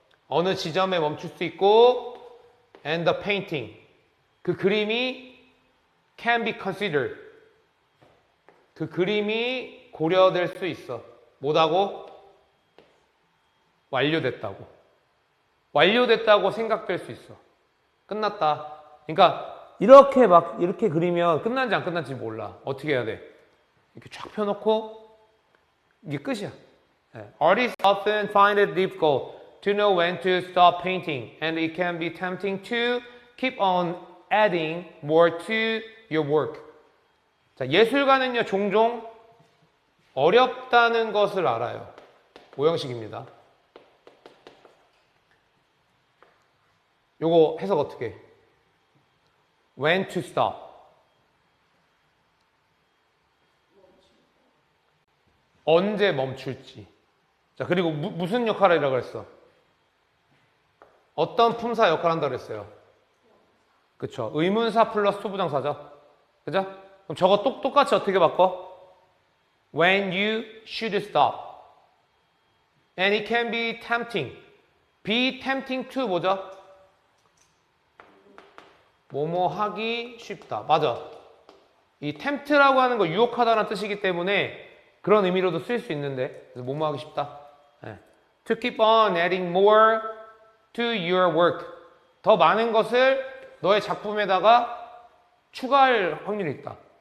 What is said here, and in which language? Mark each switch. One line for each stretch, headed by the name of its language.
Korean: 어느 지점에 멈출 수 있고
English: and the painting.
Korean: 그 그림이
English: can be considered.
Korean: 그 그림이 고려될 수 있어. 뭐다고? 완료됐다고. 완료됐다고 생각될 수 있어. 끝났다. 그러니까 이렇게 그리면 끝난지 안 끝난지 몰라. 어떻게 해야 돼? 이렇게 쫙 펴놓고 이게 끝이야.
English: Artists often find it difficult to know when to stop painting, and it can be tempting to keep on adding more to your work.
Korean: 자, 예술가는요 종종 어렵다는 것을 알아요. 오형식입니다. 요거 해석 어떻게 해?
English: When to stop.
Korean: 언제 멈출지. 자, 그리고 무슨 역할을 하라고 그랬어? 어떤 품사 역할을 한다고 그랬어요? 그쵸. 의문사 플러스 투부정사죠. 그죠? 그럼 저거 똑같이 어떻게 바꿔?
English: When you should stop. And it can be tempting. Be tempting to
Korean: 뭐죠? 뭐뭐 하기 쉽다. 맞아. 이 tempt라고 하는 거 유혹하다라는 뜻이기 때문에 그런 의미로도 쓰일 수 있는데 그래서 뭐뭐 하기 쉽다. 네.
English: To keep on adding more to your work.
Korean: 더 많은 것을 너의 작품에다가 추가할 확률이 있다.